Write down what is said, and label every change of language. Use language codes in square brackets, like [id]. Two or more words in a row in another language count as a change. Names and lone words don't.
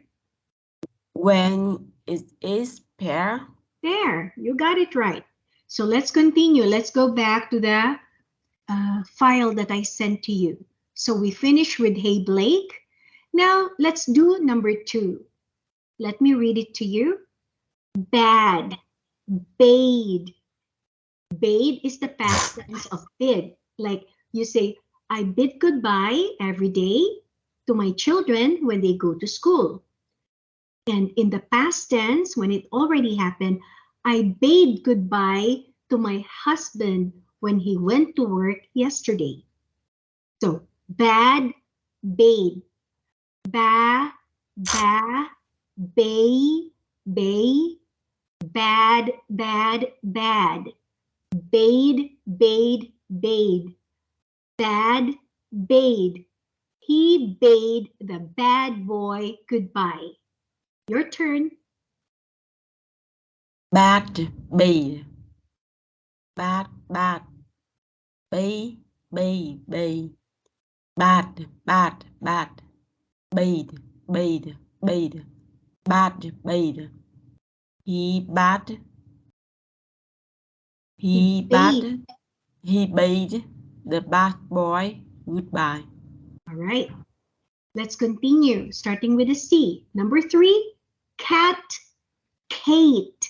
[en] When it is pair. There, you got it right. So let's continue. Let's go back to the file that I sent to you. So we finished with Hey Blake. Now let's do number 2. Let me read it to you. Bad, bade. Bade is the past tense of bid. Like you say, I bid goodbye every day to my children when they go to school. And in the past tense, when it already happened, I bade goodbye to my husband when he went to work yesterday. So bad, bade. Ba, bay, bad, bad. Bade, bad, bade. He bade the bad boy goodbye. Your turn. Bad, bade. Bad, bad. Bade, bade. Bad, bad, bad. Bade, bade, bade. Bad, bade. He bad. He bad. He bade the bad boy goodbye. All right. Let's continue, starting with a C. Number 3, cat, Kate.